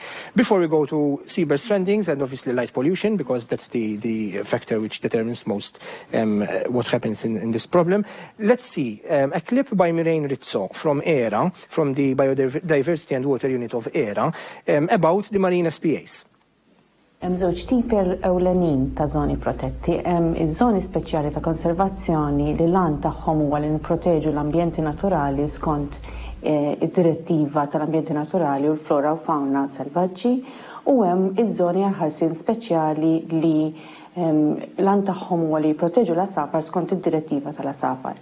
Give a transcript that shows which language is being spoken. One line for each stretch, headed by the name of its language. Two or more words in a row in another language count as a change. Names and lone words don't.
English: Before we go to seabird strandings and obviously light pollution, because that's the factor which determines most what happens in this problem, let's see a clip by Mirain Rizzo from ERA, from the Biodiversity and Water Unit of ERA, about the marine SPAs.
Maltese: Hemm żewġ tipi ewlenin ta' żoni protetti. Hemm iż-żoni speċjali ta' konservazzjoni li l-għan tagħhom huwa li nipproteġu l-ambjenti naturali skont id-direttiva tal-ambjenti naturali u l-flora u fauna selvaġġi, u hemm iż-żoni għal ħarsien speċjali li l-għan tagħhom huwa li jipproteġu l-asafar skont id-direttiva tal-asafar.